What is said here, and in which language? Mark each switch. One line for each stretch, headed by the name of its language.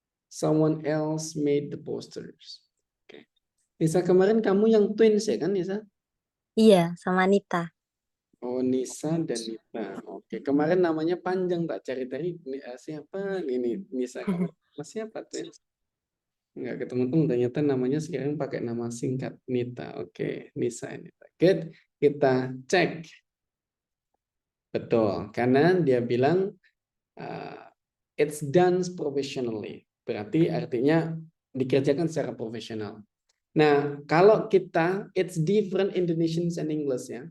English: Someone else made the posters.
Indonesian: Oke. Nisa, kemarin kamu yang twins ya kan, Nisa? Iya, sama Nita. Oh, Nisa dan Nita. Oke, kemarin namanya panjang, tak cari-cari siapa ini Nisa. Siapa twins? Nggak ketemu, ternyata namanya sekarang pakai nama singkat Nita. Oke, Nisa dan Nita. Good. Kita cek. Betul, karena dia bilang
English: it's done professionally.
Indonesian: Berarti artinya dikerjakan secara profesional. Nah, kalau kita,
English: it's different Indonesian and English
Indonesian: ya.